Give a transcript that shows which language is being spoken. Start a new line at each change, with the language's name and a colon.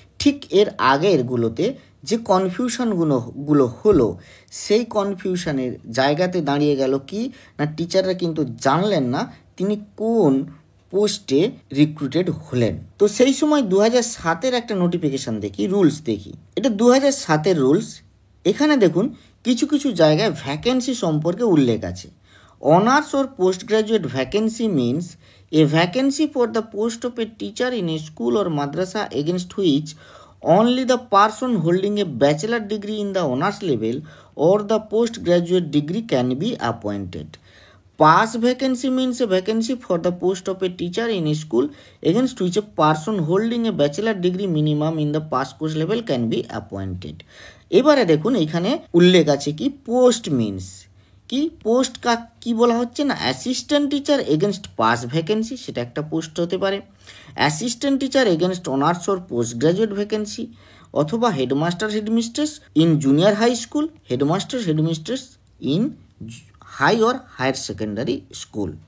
Bangla: ঠিক এর আগেরগুলোতে যে কনফিউশনগুলো হলো সেই কনফিউশনের জায়গাতে দাঁড়িয়ে গেল কি না, টিচাররা কিন্তু জানলেন না তিনি কোন পোস্টে রিক্রুটেড হলেন। তো সেই সময় 2007 একটা নোটিফিকেশান দেখি, রুলস দেখি, এটা 2007 রুলস। এখানে দেখুন কিছু কিছু জায়গায় ভ্যাকেন্সি সম্পর্কে উল্লেখ আছে।
English: Honours or postgraduate vacancy means a vacancy for the post of a teacher in a school or madrasa against which only the person holding a bachelor degree in the honors level or the postgraduate degree can be appointed. Pass vacancy means a vacancy for the post of a teacher in a school against which a person holding a bachelor degree minimum in the pass course level can be appointed.
Bangla: এবারে দেখুন এখানে উল্লেখ আছে কি, post means কি, post কি বলা হচ্ছে না,
English: assistant teacher against pass vacancy,
Bangla: সেটা একটা পোস্ট হতে পারে।
English: Assistant teacher against honours or post graduate vacancy, অথবা headmaster headmistress in junior high school, headmaster headmistress in high or higher secondary school.